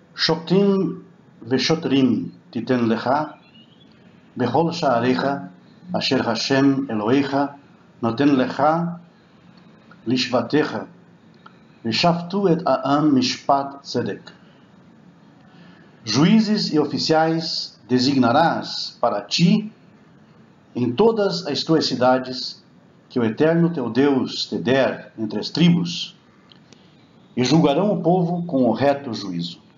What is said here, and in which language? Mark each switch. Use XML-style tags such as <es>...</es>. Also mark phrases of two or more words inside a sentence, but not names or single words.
<he>שופטים ושוטרים תתן לך, בכל שעריך, אשר השם אלהיך, נותן לך לשבטיך, ושפטו את העם משפט צדק.</he> <pt>Juízes e oficiais designarás para ti em todas as tuas cidades, que o Eterno teu Deus te der entre as tribos, e julgarão o povo com o reto juízo.</pt>